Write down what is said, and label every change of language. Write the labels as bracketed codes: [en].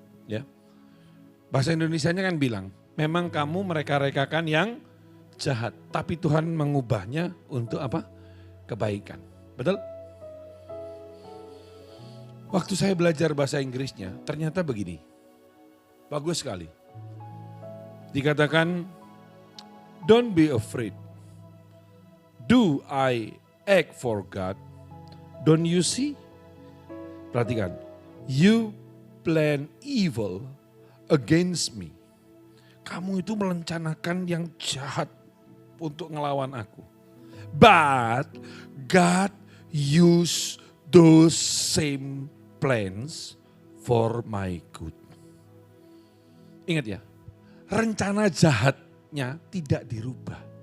[id] Ya. Bahasa Indonesianya kan bilang, memang kamu mereka-rekakan yang jahat. Tapi Tuhan mengubahnya untuk apa? Kebaikan. Betul? Waktu saya belajar bahasa Inggrisnya, ternyata begini. Bagus sekali. [en] Dikatakan, don't be afraid. Do I act for God? Don't you see? Perhatikan. You plan evil against me. [id] Kamu itu merencanakan yang jahat untuk ngelawan aku. [en] But God use those same plans for my good. [id] Ingat ya, rencana jahatnya tidak dirubah.